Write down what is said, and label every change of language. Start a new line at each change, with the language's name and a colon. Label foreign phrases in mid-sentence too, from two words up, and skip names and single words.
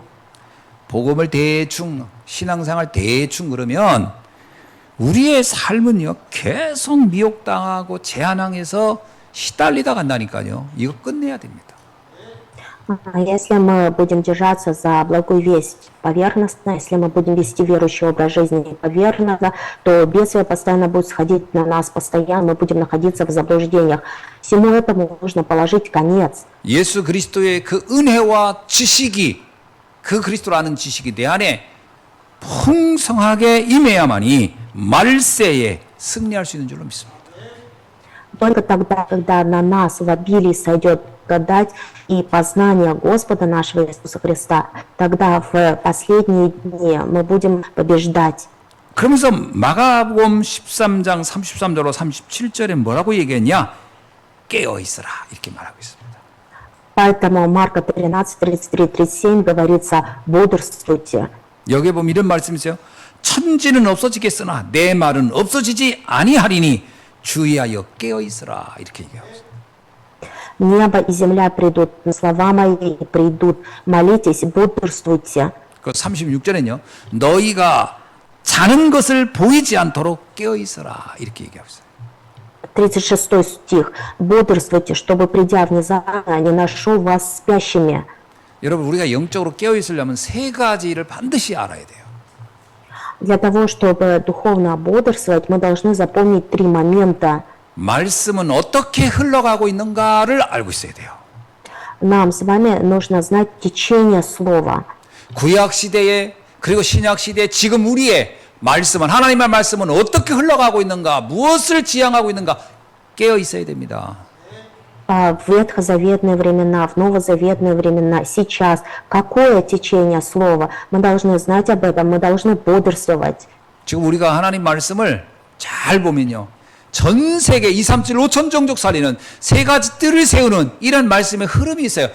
Korean: 복음을 대충 신앙생활 대충 그러면 우리의 삶은요 계속 미혹당하고 제한항에서 시달리다 간다니까요. 이거 끝내야 됩니다.
Russian: Если мы будем держаться за благую весть поверхностно, если мы будем вести верующий образ жизни поверхностно, то бедствия постоянно будут сходить на нас, постоянно мы будем находиться в заблуждениях. Всему этому нужно положить конец.
Korean: 예수 그리스도의 그 은혜와 지식이 그 그리스도를 아는 지식이 내 안에 풍성하게 임해야만이 말세에 승리할 수 있는 줄로 믿습니다.
Russian: Только тогда, когда на нас в обилии сойдет благодать и познание Господа нашего Иисуса Христа, тогда в последние дни мы будем побеждать.
Korean: 그러면서 마가복음 13장 33절로 37절에 뭐라고 얘기했냐? 깨어 있어라 이렇게 말하고 있습니다.
Russian: Поэтому Марка 13, 33, 37 говорится «бодрствуйте».
Korean: 여기에 보면 이런 말씀이 있어요. 천지는 없어지겠으나 내 말은 없어지지 아니하리니 주의하여 깨어 있으라 이렇게 얘기하고 있어요.
Russian: Небо и земля придут, но слова мои не придут. Молитесь, бодрствуйте.
Korean: 그 36절에는요. 너희가 자는 것을 보이지 않도록 깨어 있어라 이렇게 얘기하고 있어요.
Russian: 36 стих. Бодрствуйте, чтобы, придя внезапно, не нашел вас спящими.
Korean: 여러분 우리가 영적으로 깨어 있으려면 세 가지를 반드시 알아야 돼요.
Russian: Для того, чтобы духовно бодрствовать, мы должны запомнить 3 момента.
Korean: 말씀은 어떻게 흘러가고 있는가를 알고 있어야 돼요.
Russian: Нам с вами нужно знать течение слова.
Korean: 구약 시대에 그리고 신약 시대에 지금 우리의 말씀은 하나님의 말씀은 어떻게 흘러가고 있는가, 무엇을 지향하고 있는가 깨어 있어야 됩니다.
Russian: В ветхозаветные времена, в новозаветные времена, сейчас какое течение слова? Мы должны знать об этом, мы должны бодрствовать.
Korean: 지금 우리가 하나님 말씀을 잘 보면요. 전 세계 2, 3, 7, 5천 종족 살리는 세 가지 뜰을 세우는 이런 말씀의 흐름이 있어요.